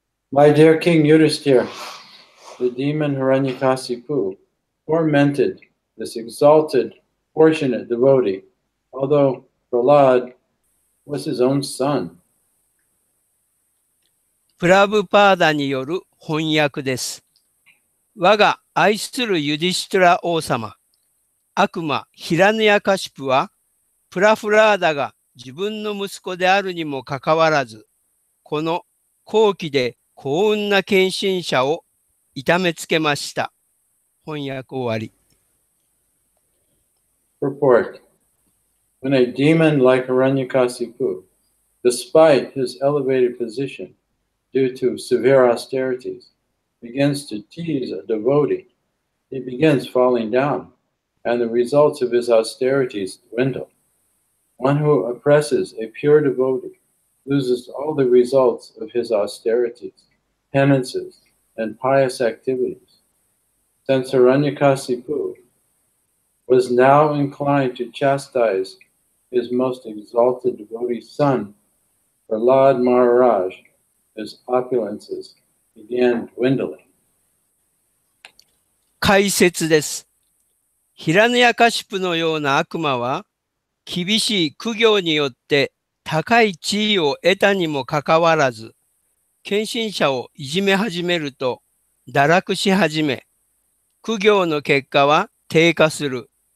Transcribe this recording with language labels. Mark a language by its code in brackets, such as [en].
[en] My dear King Yudhisthira, the demon Hiranyakasipu tormented this exalted, fortunate devotee, although Prahlad was his own son. [ja] プラブパーダによる翻訳です。我が愛するユディシュトラ王様、悪魔ヒラヌヤカシプは、プラフラーダが自分の息子であるにもかかわらず、この高貴で幸運な献身者を痛めつけました。翻訳終わり。 [en] Purport. When a demon like Hiranyakasipu, despite his elevated position due to severe austerities, begins to tease a devotee, he begins falling down, and the results of his austerities dwindle. One who oppresses a pure devotee loses all the results of his austerities, penances, and pious activities. Since Hiranyakasipu was now inclined to chastise his most exalted devotee's son, Prahlad Maharaj, his opulences began dwindling. [ja] 解説です。ヒラヌヤカシプのような悪魔は、厳しい苦行によって高い地位を得たにもかかわらず、献身者をいじめ始めると堕落し始め、苦行の結果は低下する。